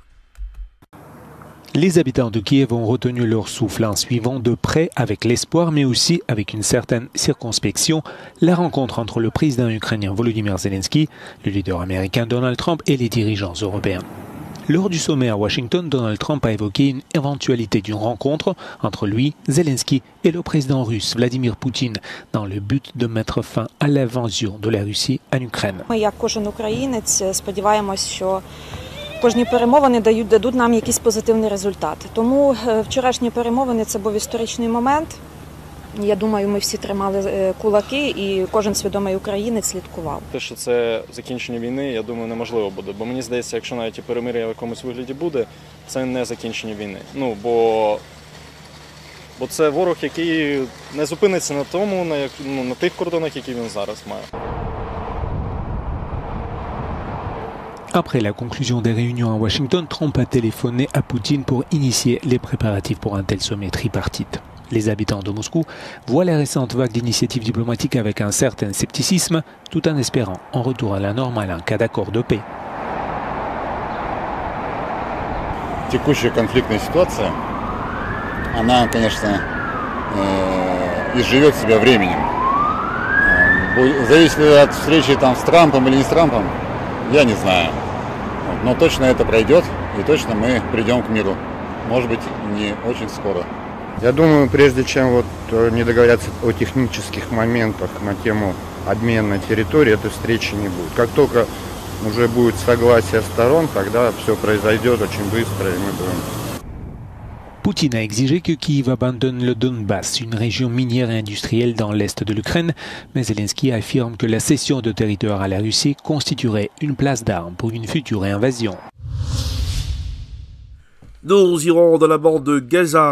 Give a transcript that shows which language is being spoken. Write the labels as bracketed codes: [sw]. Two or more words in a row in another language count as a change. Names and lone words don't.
[fr] Les habitants de Kiev ont retenu leur souffle en suivant de près, avec l'espoir mais aussi avec une certaine circonspection, la rencontre entre le président ukrainien Volodymyr Zelensky, le leader américain Donald Trump et les dirigeants européens. Lors du sommet à Washington, Donald Trump a évoqué une éventualité d'une rencontre entre lui, Zelensky et le président russe Vladimir Poutine dans le but de mettre fin à l'invasion de la Russie en Ukraine. [uk] Кожні перемовини дадуть нам якийсь позитивний результат. Тому вчорашні перемовини – це був історичний момент. Я думаю, ми всі тримали кулаки і кожен свідомий українець слідкував. Те, що це закінчення війни, я думаю, неможливо буде. Бо мені здається, якщо навіть і перемир'я в якомусь вигляді буде, це не закінчення війни. Бо це ворог, який не зупиниться на тому, на тих кордонах, які він зараз має. [fr] Après la conclusion des réunions à Washington, Trump a téléphoné à Poutine pour initier les préparatifs pour un tel sommet tripartite. Les habitants de Moscou voient les récentes vagues d'initiatives diplomatiques avec un certain scepticisme, tout en espérant un retour à la normale en cas d'accord de paix. [ru] Текущая конфликтная ситуация, она, конечно, изживет себя временем. Зависит ли от встречи там с Трампом или не с Трампом, я не знаю. Но точно это пройдет, и точно мы придем к миру. Может быть, не очень скоро. Я думаю, прежде чем не договорятся о технических моментах на тему обмена территории, этой встречи не будет. Как только уже будет согласие сторон, тогда все произойдет очень быстро, и мы будем... [fr] Poutine a exigé que Kiev abandonne le Donbass, une région minière et industrielle dans l'est de l'Ukraine, mais Zelensky affirme que la cession de territoire à la Russie constituerait une place d'armes pour une future invasion. Nous irons dans la bande de Gaza.